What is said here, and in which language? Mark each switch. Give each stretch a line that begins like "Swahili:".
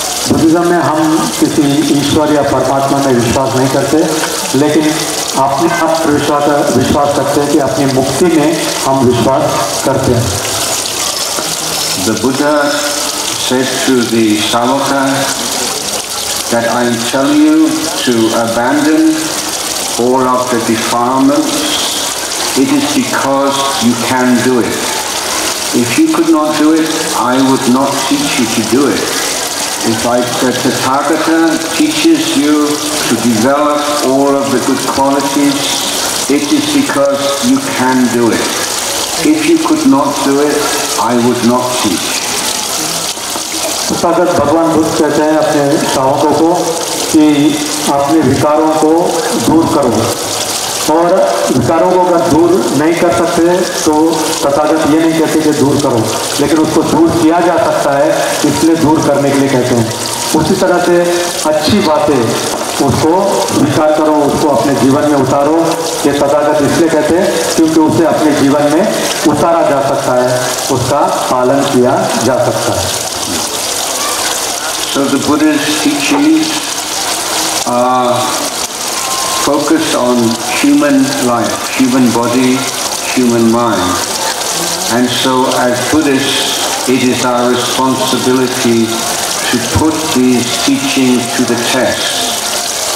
Hindi: Buddhism में हम किसी ईश्वर या परमात्मा में विश्वास नहीं करते, लेकिन अपने आप विश्वास करते हैं कि अपनी मुक्ति में हम विश्वास करते हैं।
English: The Buddha said to the Savaka that I tell you to abandon all of the defilements. It is because you can do it. If you could not do it, I would not teach you to do it. If the Tathagata teaches you to develop all of the good qualities, it is because you can do it. If you could not do it, I would not teach.
Hindi: Tathagata भगवान बुद्ध कहते हैं अपने श्रावकों को कि अपने विकारों को दूर करो, और विकारों को अगर दूर नहीं कर सकते तो तथागत ये नहीं कहते कि दूर करो, लेकिन उसको दूर किया जा सकता है, इसलिए दूर करने के लिए कहते हैं। उसी तरह से अच्छी बातें उसको स्वीकार करो, उसको अपने जीवन में उतारो। ये तथागत इसलिए कहते हैं क्योंकि उसे अपने जीवन में उतारा जा सकता है, उसका पालन किया जा सकता है।
English: So the Buddha's teachings are focused on human life, human body, human mind. And so as Buddhists, it is our responsibility to put these teachings to the test.